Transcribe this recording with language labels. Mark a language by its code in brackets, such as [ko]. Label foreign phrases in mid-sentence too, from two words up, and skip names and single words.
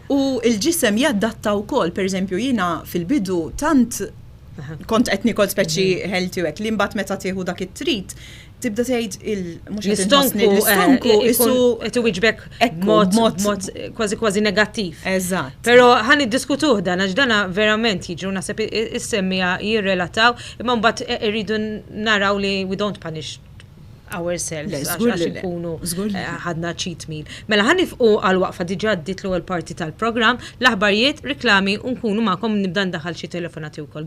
[mt] U l-ġisem jaddatta wkoll, pereżempju jiena fil-bidu tant kont qed nikol speċi healthy hekk li mbagħad meta tieħu dak it-trit tibda tgħid l-istonku qed iwiġbek mod kważi negattiv. Eżatt. Però ħan iddiskutuh dan għax dana verament jiġu naħseb is-semmija jirrelataw imma mbagħad irridu naraw li [en] we don't punish ourselves [mt] għax ikunu ħadna [en] cheat meal. [mt] Mela ħanifqu għal-waqfa diġà għaddit l-ewwel parti tal-programm, l-aħbarijiet, riklami u nkunu magħkom nibda ndaħal xi telefonati wkoll.